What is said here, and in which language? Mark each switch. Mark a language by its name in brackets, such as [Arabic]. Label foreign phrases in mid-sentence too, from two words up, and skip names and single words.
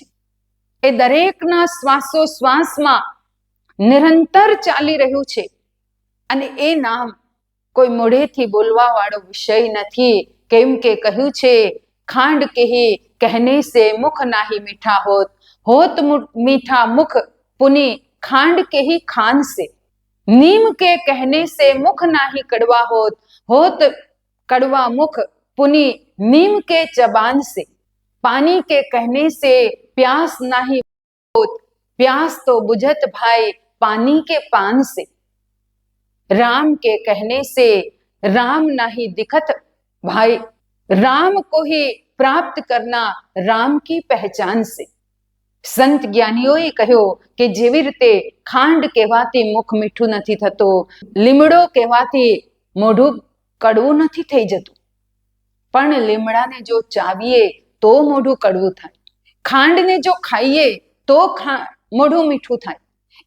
[Gujarati] એ દરેકના શ્વાસોશ્વાસમાં નિરંતર ચાલી રહ્યું છે. અને એ નામ કોઈ મોઢેથી બોલવા વાળો વિષય નથી. કેમ કે કહ્યું છે, [Hindi] खांड कही कहने से मुख नाही मीठा होत, होत मीठा मुख पुनी खांड कही खान से. नीम के कहने से मुख नाही कड़वा होत, होत कड़वा मुख पुनी नीम के चबान से. पानी के कहने से प्यास नाही होत, प्यास तो बुझत भाई पानी के पान से. राम के कहने से राम नाही दिखत भाई, राम को ही प्राप्त करना राम की पहचान से. [Gujarati] સંત જ્ઞાનીઓએ કહ્યું કે જેવી રીતે ખાંડ કહેવાથી મુખ મીઠું નથી થતું, લીમડો કહેવાથી મોઢું કડવું નથી થઈ જતું, પણ લીમડાને જો ચાવીએ તો મોઢું કડવું થાય, ખાંડને જો ખાઈએ તો મોઢું મીઠું થાય.